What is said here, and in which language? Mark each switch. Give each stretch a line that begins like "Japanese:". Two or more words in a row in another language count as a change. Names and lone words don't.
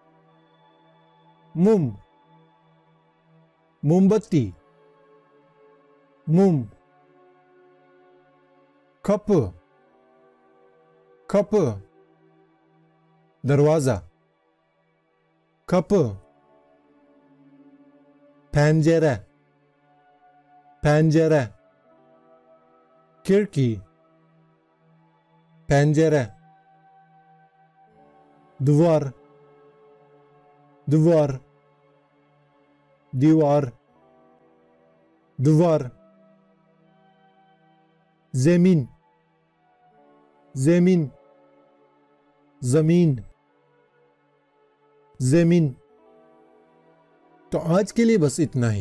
Turkish: mum, mombatti, mum, kapı, kapı, darvaza, kapı, pencere, pencere, खिड़की, pencere, duvar, duvar,
Hindi: दीवार, दीवार, ज़मीन, ज़मीन, ज़मीन, ज़मीन। तो आज के लिए बस इतना ही।